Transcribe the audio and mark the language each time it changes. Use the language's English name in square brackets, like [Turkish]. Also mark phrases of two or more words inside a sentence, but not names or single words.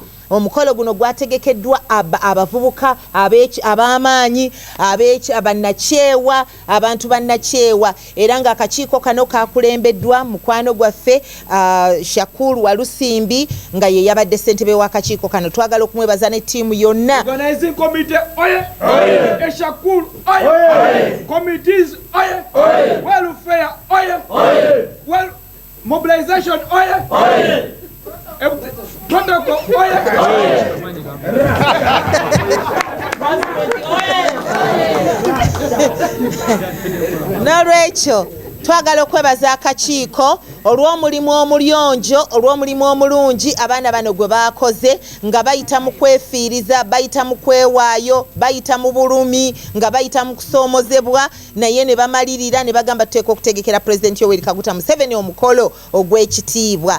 [Ganda] Omukolo guno gwategekeddwa abavubuka ab'amaanyi abannakyewa abantu bannakyewa era nga akakiiko kano kakulembeddwa mukwano gwaffe Shakuru Walusimbi nga ye yabadde ssentebe w'akakiiko kano. Twagala okumwebaza ne ttiimu yonna. [English] Organizing committee oye, Shakuru oye, committees oye, welfare oye, well mobilization oye, protocol oye. [Ganda] N'olwekyo twagala okwebaza akakiiko olw'omulimu omulungi olw'omulimu omulungi abaana bano gwe baakoze nga bayita mu kwefiiriza, bayita mu kwewaayo, bayita mu bulumi, nga bayita mu kusoomozebwa naye ne bamalirira ne bagamba tuteeka okutegekera Pulezidenti Yoweri Kaguta Museveni omukolo ogw'ekitiibwa.